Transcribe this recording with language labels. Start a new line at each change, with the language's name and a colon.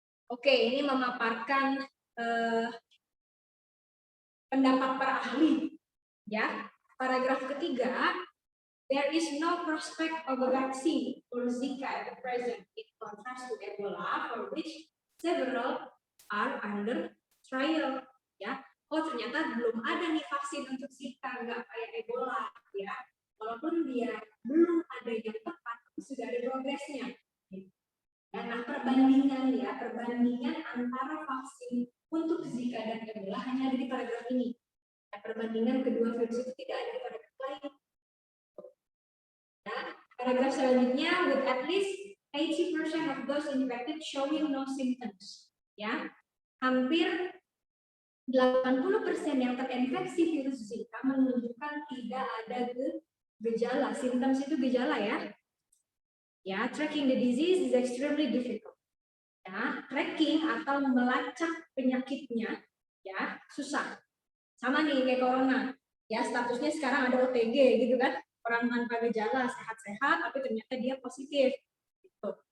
Indonesian: Oke, ini memaparkan pendapat para ahli, ya.
English: Paragraf ketiga, there is no prospect of a vaccine for Zika at the present, in contrast to Ebola, for which several are under trial, ya.
Indonesian: Oh, ternyata belum ada nih vaksin untuk Zika, nggak kayak Ebola, ya. Walaupun dia belum ada yang tepat, sudah ada progresnya. Nah, perbandingan antara vaksin untuk Zika dan Ebola hanya ada di paragraf ini. Nah, perbandingan kedua virus itu tidak ada di paragraf lain. Nah, paragraf selanjutnya,
English: with at least 80% of those infected showing no symptoms.
Indonesian: Ya, hampir 80% yang terinfeksi virus Zika menunjukkan tidak ada gejala. Symptoms itu gejala, ya.
English: Ya, tracking the disease is extremely difficult.
Indonesian: Ya, tracking atau melacak penyakitnya, ya, susah. Sama nih kayak corona. Ya, statusnya sekarang ada OTG gitu kan. Orang tanpa gejala, sehat-sehat, tapi ternyata dia positif. Gitu.